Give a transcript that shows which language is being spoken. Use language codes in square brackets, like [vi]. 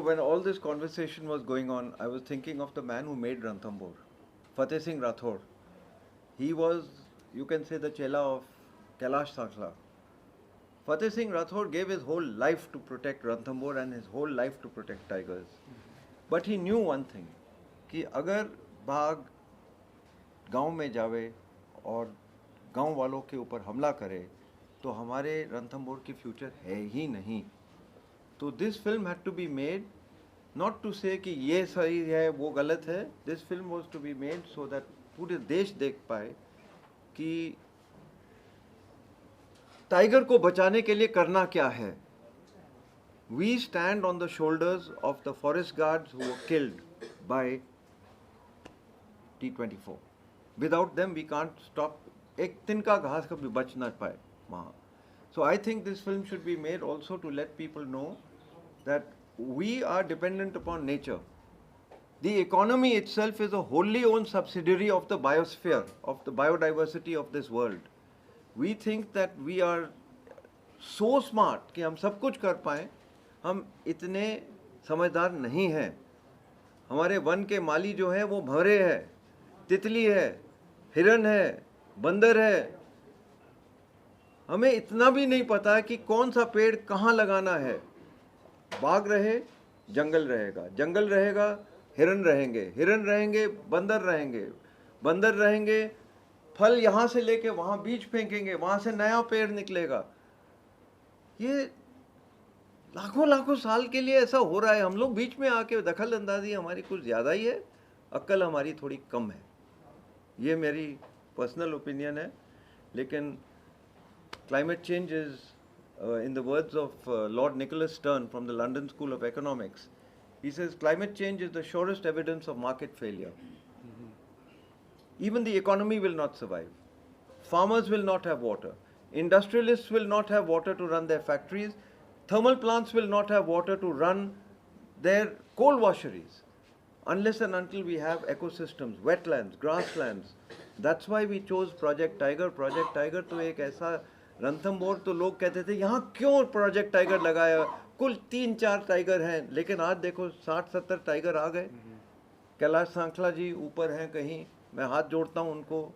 [en] When all this conversation was going on, I was thinking of the man who made Ranthambore, Fateh Singh Rathod. He was, you can say, the chela of Kailash Sankla. Fateh Singh Rathod gave his whole life to protect Ranthambore and his whole life to protect tigers. But he knew one thing, [hi] कि अगर बाघ गांव में जावे और गांव वालों के ऊपर हमला करे तो हमारे रणथंभौर की फ्यूचर है ही नहीं. [en] तो this film had to be made not to say [hi] कि ये सही है वो गलत है. [en] this film was to be made so that [hi] पूरे देश देख पाए कि टाइगर को बचाने के लिए करना क्या है. [en] we stand on the shoulders of the forest guards who were killed by T24. Without them, we can't stop. [hi] एक तिनका घास कभी बच ना पाए वहाँ. [en] So I think this film should be made also to let people know that we are dependent upon nature. The economy itself is a wholly owned subsidiary of the biosphere, of the biodiversity of this world. We think that we are so smart [hi] कि हम सब कुछ कर पाएं. हम इतने समझदार नहीं हैं. हमारे वन के माली जो हैं वो भंवरे है, तितली है, हिरन है, बंदर है. हमें इतना भी नहीं पता है कि कौन सा पेड़ कहाँ लगाना है. बाग रहे, जंगल रहेगा, जंगल रहेगा, हिरन रहेंगे, हिरन रहेंगे, बंदर रहेंगे, बंदर रहेंगे, फल यहाँ से लेके वहाँ बीज फेंकेंगे, वहाँ से नया पेड़ निकलेगा. ये लाखों लाखों साल के लिए ऐसा हो रहा है. हम लोग बीच में आके दखल अंदाजी हमारी कुछ ज़्यादा ही है, अक्ल हमारी थोड़ी कम है. ये मेरी पर्सनल ओपिनियन है. [en] लेकिन climate change is, in the words of Lord Nicholas Stern from the London School of Economics, he says climate change is the surest evidence of market failure. Even the economy will not survive. Farmers will not have water. Industrialists will not have water to run their factories. Thermal plants will not have water to run their coal washeries. Unless and until we have ecosystems, wetlands, grasslands. That's why we chose Project Tiger. [hi] Project Tiger तो एक ऐसा रणथंभौर तो लोग कहते थे यहाँ क्यों project tiger लगाया. कुल 3-4 टाइगर हैं, लेकिन आज देखो 60-70 टाइगर आ गए. कैलाश सांखला जी ऊपर हैं कहीं, मैं हाथ जोड़ता हूँ उनको.